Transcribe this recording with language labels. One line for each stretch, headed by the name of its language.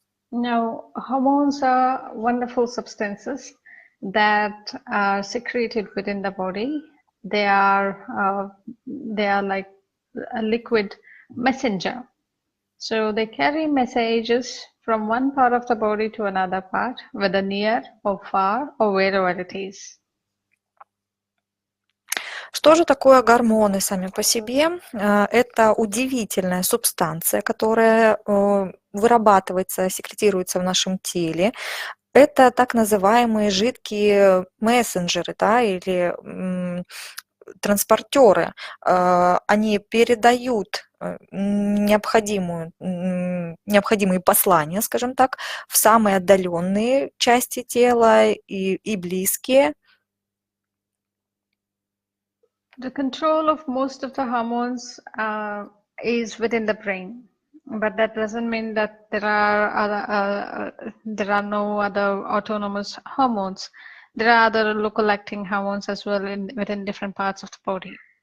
English: Now, hormones are wonderful substances that are secreted within the body. They are like a liquid messenger. So they carry messages from one part of the body to another part, whether near or far or wherever it is.
Russian: Что же такое гормоны сами по себе? Это удивительная субстанция, которая вырабатывается, секретируется в нашем теле. Это так называемые жидкие мессенджеры, или транспортеры. Они передают необходимые послания, скажем так, в самые отдаленные части тела и близкие.
English: The control of most of the hormones is within the brain, but that doesn't mean that there are no other autonomous hormones. There are other local acting hormones as well within different parts of the body.